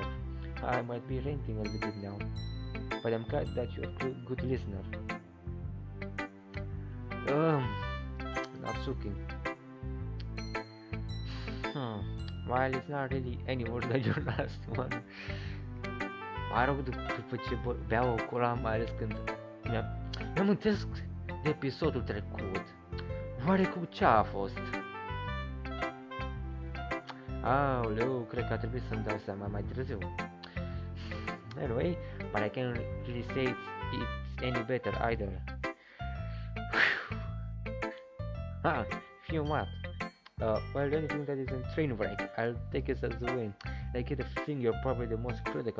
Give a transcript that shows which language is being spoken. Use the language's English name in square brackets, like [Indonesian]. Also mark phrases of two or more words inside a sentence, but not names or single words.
[English] I might be ranting a little bit now, but I'm glad that you're a good listener. Not sucking. While it's not really any worse than your last one. [Romanian] Mă rog, după ce beau o cola, mai ales când mi-amintesc de episodul trecut. Oare cu ce a fost? Aoleu, cred că a trebuit să-mi dau seama mai târziu. [English] Anyway, but I can't really say it's any better either. What? Well, anything that is a train wreck, I'll take it as a win. I get a thing you're probably the most critical.